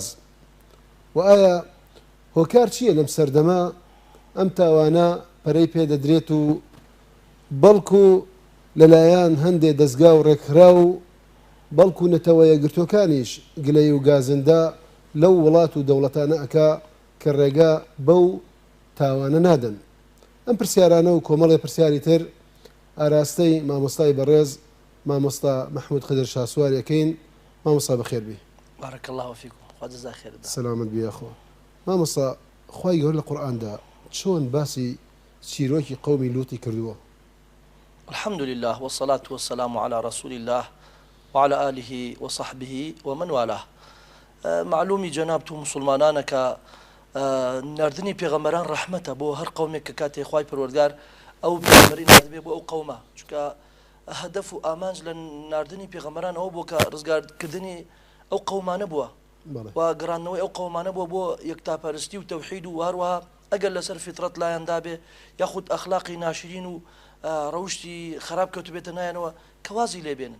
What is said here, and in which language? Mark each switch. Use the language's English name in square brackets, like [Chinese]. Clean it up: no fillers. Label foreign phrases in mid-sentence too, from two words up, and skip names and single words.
[Central Kurdish] و ئایا هۆکار چییە لەم سەردەما ئەم تاوانە پەرەی پێدەدرێت و بەڵکو لەلایەن هەندێک دەستگا و ڕێکخرا و بەڵکو نەتەوە یەکگرتوەکانیش گلەی و گازندا لەو وڵات و دەوڵەتانە ئەکا کە ڕێگا بەو تاوانە نادەن؟ ئەم پرسیارانە و کۆمەڵێ پرسیاری تر ئاراستەی مامۆستای بەڕێز مامۆستا محمود خدر شاسوارەکەین. مامۆستا بەخێر بی. [Arabic] بارك الله فيكم. خوا جزا خير. [Central Kurdish] سلامت بی ئەخۆ. مامۆستا، خوای گەورە لە قورئاندا چۆن باسی چیرۆکی قەومی لووتی کردووە؟ [Arabic] الحمد لله والصلاة والسلام على رسول الله وعلى آله وصحبه ومن والاه. [Central Kurdish] معلومی جنابتو مسلمانانە کە نردنی پێغەمبەران ڕەحمەتە بۆ هەر قەومێک کە کاتێ خوای پەروەردگار ئەو پێغەمبەری ناردبێ بۆ ئەو قەومە، چونکە هەدەف و ئامانج لە ناردنی پێغەمبەران ئەوە بووە کە ڕزگارکردنی ئەو قەومانە بووە و گەڕاندنەوەی ئەو قەومانە بووە بۆ یەکتاپەرستی و تەوحید و هەروەها ئەگەر لەسەر فیترەت لایەندا بێ یاخود ئەخلاقی ناشرین و ڕەوشتی خراپ کەوت بێتە نایەنەوە کەوازی لێبێنن.